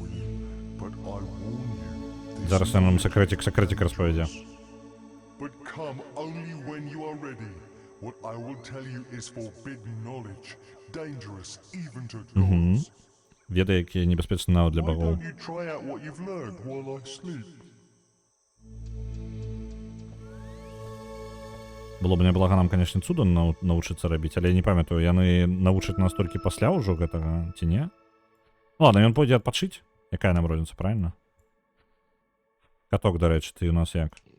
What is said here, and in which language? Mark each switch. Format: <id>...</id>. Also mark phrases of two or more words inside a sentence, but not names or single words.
<be>Зараз я нам секретик распавядзе.</be> <en>But come only when you are ready. What I will tell you is forbidden knowledge, dangerous even to gods.</en> <be>Веды, якія небяспечны нават для</be> <en>Why</en> <be>багоў.</be> <en>don't you try out what you've learned while I sleep?</en> <be>Было б неблаго нам, канешне, цудам навучыцца рабіць, але я не памятаю, яны навучаць нас толькі пасля ўжо гэтага, ці не? Ладно, ён пойдзе адпачыць. Якая нам розніца, правильно? Каток, дарэчы, ты у нас як?</be>